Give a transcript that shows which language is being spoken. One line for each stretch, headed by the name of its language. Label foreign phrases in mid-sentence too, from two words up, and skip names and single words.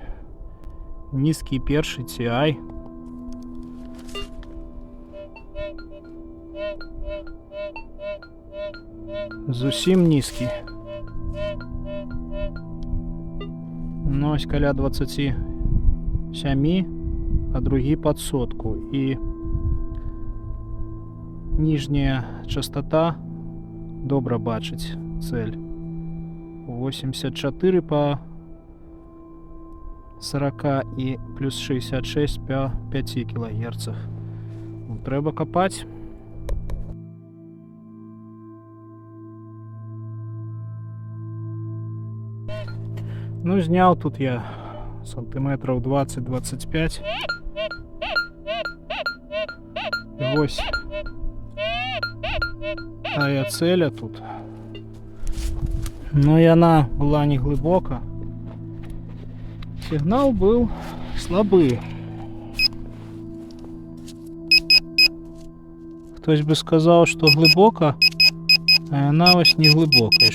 Belarusian: Нізкі першы TI. Зусім нізкі. Ну, ось каля 27, а другі пад 100. І ніжняя частота добра бачыць цель.
Russian: 84 по 40 и плюс 66 по 5 кГц.
Ukrainian: Треба копать.
Russian: Ну, знял тут я сантиметров 20-25. И ось тая целя тут. Но и она была не глубоко. Сигнал был слабый. Хтось бы сказал, что глубоко, а она ось не глубокая.